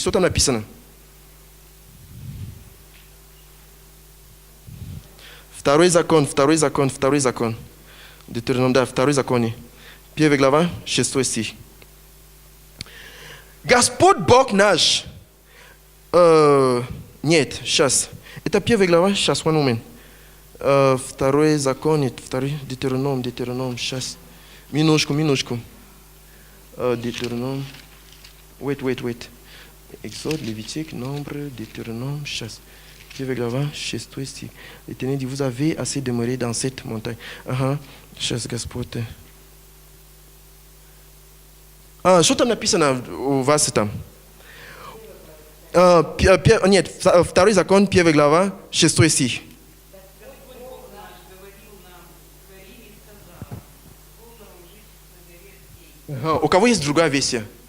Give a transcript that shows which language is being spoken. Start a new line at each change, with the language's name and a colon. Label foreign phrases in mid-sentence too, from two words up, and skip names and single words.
Russian: Что там написано? Второй закон. Deutéronome, да, второй закон. 1 глава, 6 стих. Господь Бог наш. Нет, сейчас. Это 1 глава, сейчас,
English: one moment.
Russian: Второй закон, второй Deutéronome, сейчас. Минутку. Deutéronome.
English: Wait. Exode, Lévitique, Nombre, Deutéronome,
Russian: сейчас. 1 глава, 6 стих.
French: L'Éternel dit, vous avez assez demeuré dans cette montagne.
Russian: Сейчас, Господь. Что там написано у вас там? Нет, второй закон, 1 глава, 6 стих. У кого есть другая версия?